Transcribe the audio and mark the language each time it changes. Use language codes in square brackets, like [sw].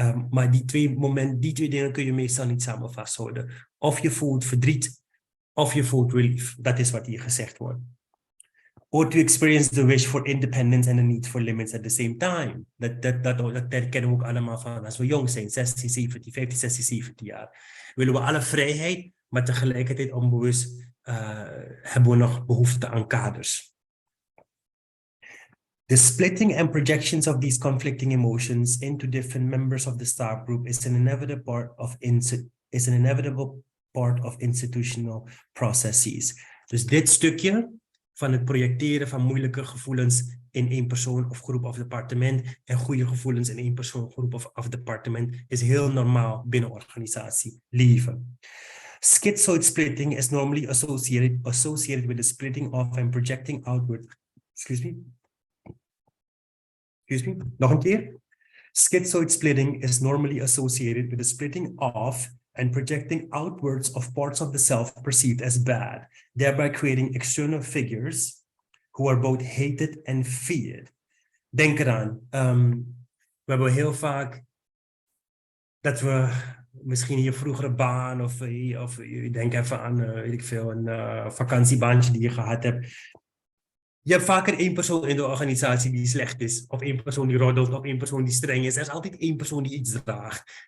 [nl] Maar die twee dingen kun je meestal niet samen vasthouden. Of je voelt verdriet, of je voelt relief. Dat is wat hier gezegd wordt. [en] Or to experience the wish for independence and the need for limits at the same time. [nl] Dat kennen we ook allemaal van als we jong zijn, 16, 17, 15, 16, 17 jaar. Willen we alle vrijheid, maar tegelijkertijd onbewust hebben we nog behoefte aan kaders. [en] The splitting and projections of these conflicting emotions into different members of the staff group is an inevitable part of institutional processes. [nl] Dus dit stukje van het projecteren van moeilijke gevoelens in één persoon of groep of departement en goede gevoelens in één persoon, groep of departement is heel normaal binnen organisatie. Lieve. [en] Schizoid splitting is normally associated with the splitting of and projecting outward. Excuse me. [nl] Nog een keer. [en] Schizoid splitting is normally associated with the splitting of and projecting outwards of parts of the self perceived as bad, thereby creating external figures who are both hated and feared. [nl] Denk eraan. We hebben heel vaak dat we misschien in je vroegere baan of je denkt even aan weet ik veel, een vakantiebaantje die je gehad hebt. Je hebt vaker één persoon in de organisatie die slecht is, of één persoon die roddelt, of één persoon die streng is. Er is altijd één persoon die iets draagt.